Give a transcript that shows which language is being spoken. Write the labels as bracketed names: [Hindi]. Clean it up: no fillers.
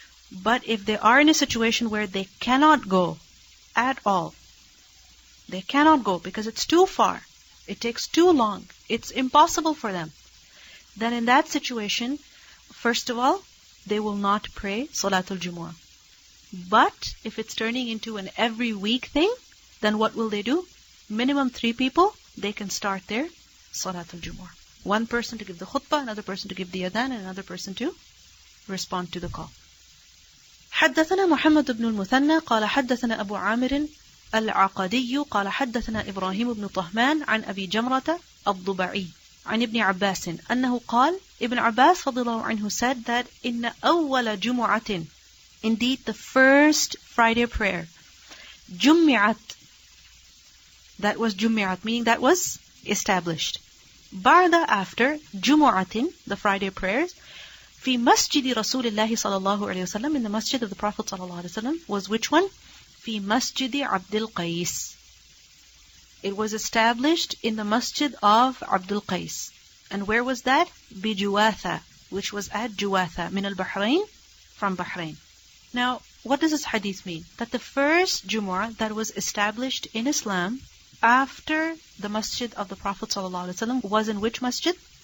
[English] But if they are in a situation where they cannot go at all, they cannot go because it's too far, it takes too long, it's impossible for them, then in that situation, first of all, they will not pray Salatul Jumu'ah. But if it's turning into an every week thing, then what will they do? Minimum 3 people, they can start their Salatul Jumu'ah. One person to give the khutbah, another person to give the adhan, and another person to respond to the call. [Arabic] حدثنا محمد بن المثنى قال حدثنا أبو عامر العقدي قال حدثنا إبراهيم بن طهمان عن أبي جمرة الضبعي عن ابن عباس أنه قال, Ibn Abbas رضي الله عنه [English] said that [Arabic] إن أول جمعة, [English] indeed the first Friday prayer, [Arabic] جمعت, that was جمعت, [English] meaning that was established. [Arabic] بعد, [English] after, [Arabic] جمعة, [English] the Friday prayers, [Arabic] في مسجد رسول الله صلى الله عليه وسلم, [English] in the masjid of the Prophet [Arabic] صلى الله عليه وسلم, [English] was which one? [Arabic] في مسجد عبد القيس. [English] It was established in the masjid of Abdul Qais. And where was that? بجواثة, which was at Juwatha, min al-Bahrain, from Bahrain. Now, what does this hadith mean? That the first Jumu'ah that was established in Islam after the masjid of the Prophet ﷺ was in which masjid?